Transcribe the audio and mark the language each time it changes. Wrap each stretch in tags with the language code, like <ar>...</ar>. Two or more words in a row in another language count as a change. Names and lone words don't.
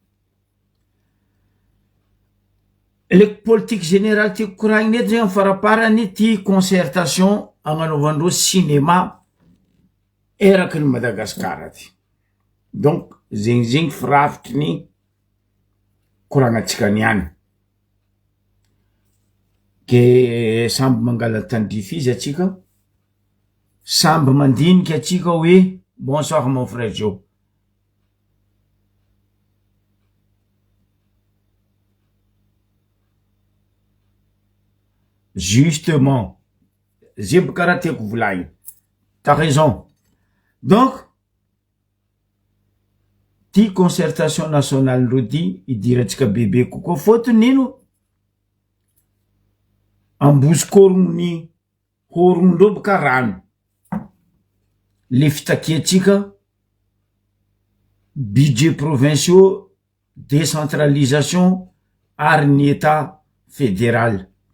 <fr>Le politique générale</fr> <mg>tiako koragniny eto zegny amy faraparany ty concertation agnanovandreo cinéma eraky ny Madagasikara ty. Donc zegny firafitry ny koragnatsika niany. Ke samby mangala tandrify izy atsika, samby mandinika atsika hoe</mg> <fr>bonsoir mon frère Joe. Justement, j'ai</fr> <mg>bokara tiako volagny.</mg> <fr>T'as raison. Donc,</fr> <mg>ty</mg> <fr>concertation nationale</fr> <mg>ndreo ty idiratsika bebe kokoa fotony ino? Ambosikoron'ny horondreo boka rano. Le fitakiatsika</mg> <fr>budget provinciaux, décentralisation</fr> <mg>ary ny</mg> <fr>état fédéral.</fr>